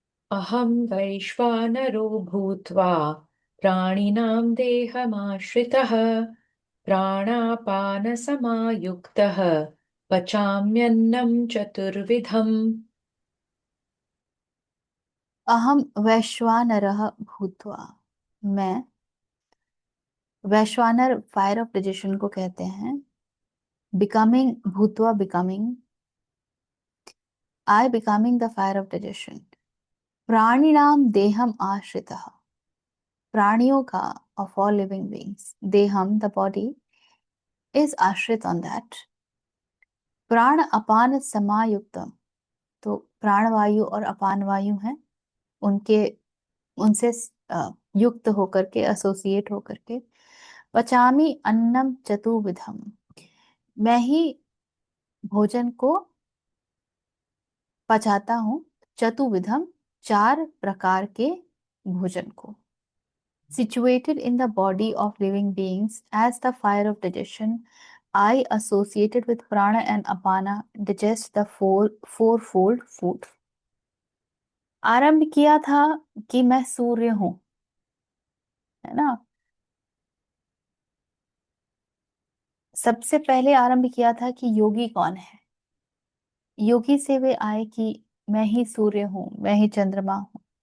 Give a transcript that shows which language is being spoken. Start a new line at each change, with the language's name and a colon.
Sanskrit: अहं वैश्वानरो भूत्वा प्राणिनां देहमाश्रितः प्राणापानसमायुक्तः पचाम्यन्नं चतुर्विधम्। अहम वैश्वानरः भूत्वा,
Hindi: मैं वैश्वानर
English: fire of digestion
Hindi: को कहते हैं।
English: Becoming, भूत्वा becoming, I becoming the fire of digestion.
Sanskrit: प्राणिनाम देहम आश्रितः,
Hindi: प्राणियों का,
English: Of all living beings, देहम the body is आश्रित on that.
Sanskrit: प्राण अपान समायुक्तम,
Hindi: तो प्राणवायु और अपान वायु हैं, उनके उनसे युक्त होकर के, एसोसिएट होकर के।
Sanskrit: पचामी अन्नम चतुर्विधम,
Hindi: मैं ही भोजन को पचाता हूँ। चतुर्विधम, 4 प्रकार के भोजन को।
English: Situated in the body of living beings as the fire of digestion, I associated with prana and apana digest the fourfold food।
Hindi: आरंभ किया था कि मैं सूर्य हूं, है ना। सबसे पहले आरंभ किया था कि योगी कौन है। योगी से वे आए कि मैं ही सूर्य हूं, मैं ही चंद्रमा हूं।